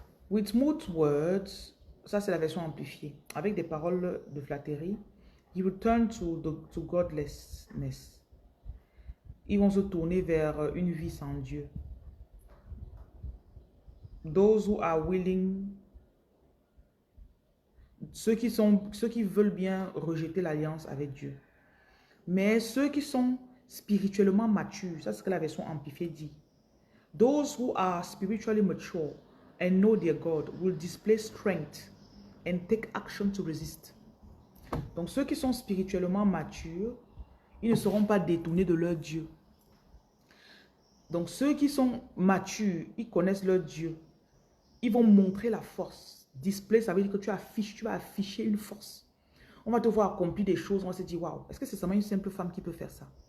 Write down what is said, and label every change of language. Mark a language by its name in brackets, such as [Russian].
[English] With smooth words, [French] ça c'est la version amplifiée. Avec des paroles de flatterie, [English] you will turn to godlessness. [French] Ils vont se tourner vers une vie sans Dieu. [English] Those who are willing, [French] ceux qui veulent bien rejeter l'alliance avec Dieu. Mais ceux qui sont spirituellement matures, ça c'est ce que la version amplifiée dit. [English] Those who are spiritually mature and know their God will display strength and take action to resist. [French] Donc ceux qui sont spirituellement matures, ils ne seront pas détournés de leur Dieu. Donc ceux qui sont matures, ils connaissent leur Dieu. Ils vont montrer la force. Display, ça veut dire que tu vas afficher une force. On va te voir accomplir des choses, on va se dire, waouh, est-ce que c'est seulement une simple femme qui peut faire ça?